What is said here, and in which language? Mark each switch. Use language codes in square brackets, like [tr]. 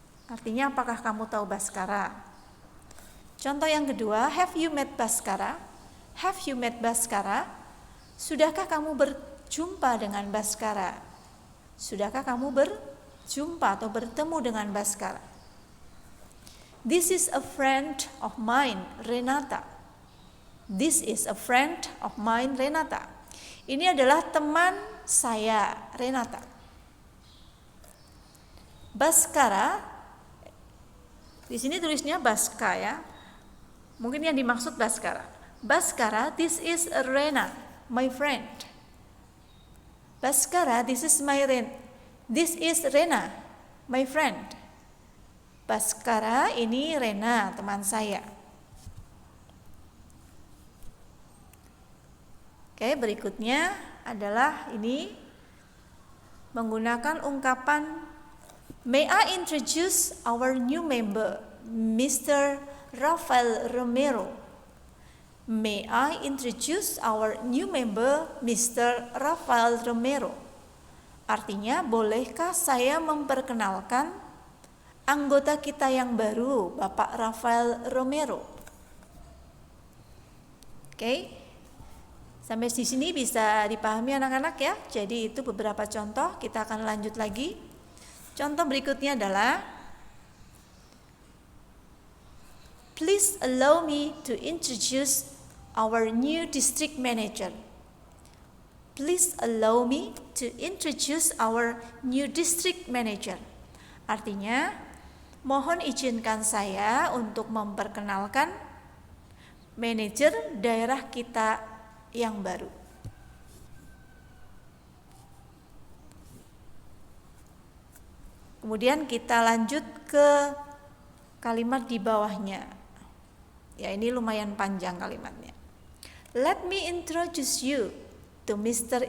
[id] Artinya apakah kamu tahu Baskara? Contoh yang kedua, [en] have you met Baskara? Have you met Baskara? [id] Sudahkah kamu berjumpa dengan Baskara? Sudahkah kamu berjumpa atau bertemu dengan Baskara? [en] This is a friend of mine, Renata. This is a friend of mine, Renata. [id] Ini adalah teman saya, Renata. Baskara, di sini tulisnya Baska ya. Mungkin yang dimaksud Baskara. [en] Baskara, this is Rena, my friend. Baskara, this is Rena, my friend. [id] Baskara, ini Rena, teman saya. Oke, berikutnya adalah ini menggunakan ungkapan [en] May I introduce our new member, Mr. Rafael Romero. May I introduce our new member, Mr. Rafael Romero. [id] Artinya, bolehkah saya memperkenalkan anggota kita yang baru, Bapak Rafael Romero? Oke. Sampai di sini bisa dipahami anak-anak ya. Jadi itu beberapa contoh, kita akan lanjut lagi. Contoh berikutnya adalah [en] please allow me to introduce our new district manager. Please allow me to introduce our new district manager. [id] Artinya, mohon izinkan saya untuk memperkenalkan manajer daerah kita yang baru. Kemudian kita lanjut ke kalimat di bawahnya. Ya, ini lumayan panjang kalimatnya. [en] Let me introduce you to Mr.